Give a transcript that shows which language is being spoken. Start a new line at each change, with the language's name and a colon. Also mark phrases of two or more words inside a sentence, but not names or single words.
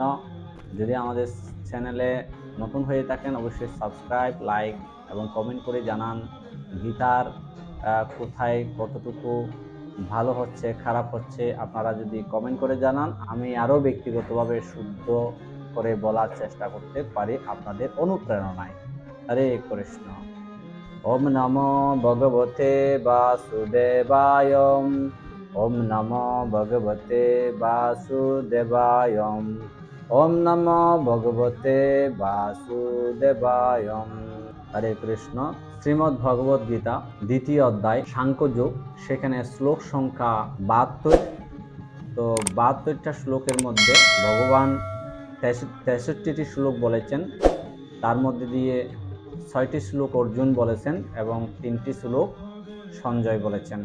Bangla: যদি আমাদের চ্যানেলে নতুন হয়ে থাকেন অবশ্যই সাবস্ক্রাইব, লাইক এবং কমেন্ট করে জানান গীতার কোথায় কতটুকু ভালো হচ্ছে, খারাপ হচ্ছে। আপনারা যদি কমেন্ট করে জানান, আমি আরও ব্যক্তিগতভাবে শুদ্ধ করে বলার চেষ্টা করতে পারি আপনাদের অনুপ্রেরণায়।
Sanskrit: হরে কৃষ্ণ। ওম নমো ভগবতে বাসুদেবায়। ওম নমো ভগবতে বাসুদেবায়। ওম নমো ভগবতে বাসুদেবায়।
Bangla: হরে কৃষ্ণ। শ্রীমদ্ ভগবদ গীতা দ্বিতীয় অধ্যায় সাংখ্যযোগ, সেখানে শ্লোক সংখ্যা 72। তো 72টা শ্লোকের মধ্যে ভগবান 63টি শ্লোক বলেছেন। তার মধ্যে দিয়ে 6টি শ্লোক অর্জুন বলেছেন এবং 3টি শ্লোক সঞ্জয় বলেছেন।